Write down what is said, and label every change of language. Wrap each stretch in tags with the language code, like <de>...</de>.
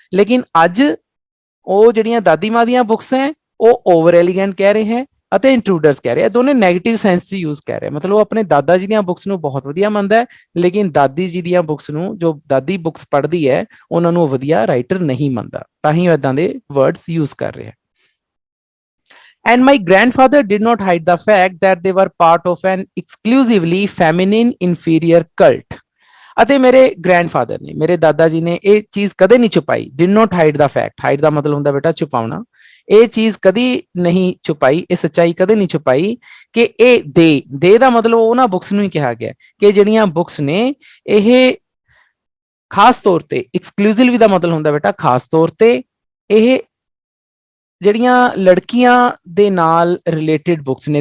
<pa>ਲੇਕਿਨ ਅੱਜ ਉਹ ਜਿਹੜੀਆਂ ਦਾਦੀ ਮਾਂ ਦੀਆਂ ਬੁੱਕਸ ਹੈ ਉਹ ਓਵਰ ਐਲੀਗੈਂਟ ਕਹਿ ਰਹੇ ਹੈ ਅਤੇ ਇੰਟਰੂਡਰਸ ਕਹਿ ਰਹੇ ਆ। ਦੋਨੇ ਨੈਗੇਟਿਵ ਸੈਂਸ 'ਚ ਯੂਜ਼ ਕਰ ਰਿਹਾ। ਮਤਲਬ ਉਹ ਆਪਣੇ ਦਾਦਾ ਜੀ ਦੀਆਂ ਬੁੱਕਸ ਨੂੰ ਬਹੁਤ ਵਧੀਆ ਮੰਨਦਾ ਹੈ, ਲੇਕਿਨ ਦਾਦੀ ਜੀ ਦੀਆਂ ਬੁੱਕਸ ਨੂੰ, ਜੋ ਦਾਦੀ ਬੁੱਕਸ ਪੜ੍ਹਦੀ ਹੈ, ਉਹਨਾਂ ਨੂੰ ਵਧੀਆ ਰਾਈਟਰ ਨਹੀਂ ਮੰਨਦਾ, ਤਾਂ ਹੀ ਉਹ ਇਦਾਂ ਦੇ ਵਰਡਸ ਯੂਜ਼ ਕਰ ਰਿਹਾ।</pa> <en>And my grandfather did not hide the fact that they were part of an exclusively feminine inferior cult.</en> <pa>ਅਤੇ ਮੇਰੇ ਗ੍ਰੈਂਡਫਾਦਰ ਨੇ, ਮੇਰੇ ਦਾਦਾ ਜੀ ਨੇ ਇਹ ਚੀਜ਼ ਕਦੇ ਨਹੀਂ ਛੁਪਾਈ।</pa> <en>did not hide the fact,</en> <pa>hide ਦਾ ਮਤਲਬ ਹੁੰਦਾ ਬੇਟਾ ਛੁਪਾਉਣਾ। ਇਹ ਚੀਜ਼ ਕਦੀ ਨਹੀਂ ਛੁਪਾਈ, ਇਹ ਸੱਚਾਈ ਕਦੇ ਨਹੀਂ ਛੁਪਾਈ ਕਿ ਇਹ ਦੇ ਦਾ ਮਤਲਬ ਉਹਨਾਂ ਬੁੱਕਸ ਨੂੰ ਹੀ ਕਿਹਾ ਗਿਆ ਕਿ ਜਿਹੜੀਆਂ ਬੁੱਕਸ ਨੇ ਇਹ ਖਾਸ ਤੌਰ ਤੇ, ਐਕਸਕਲੂਸਿਵਲੀ ਦਾ ਮਤਲਬ ਹੁੰਦਾ ਬੇਟਾ ਖਾਸ ਤੌਰ ਤੇ, ਇਹ ਜਿਹੜੀਆਂ ਲੜਕੀਆਂ ਦੇ ਨਾਲ ਰਿਲੇਟਡ ਬੁੱਕਸ ਨੇ।</pa>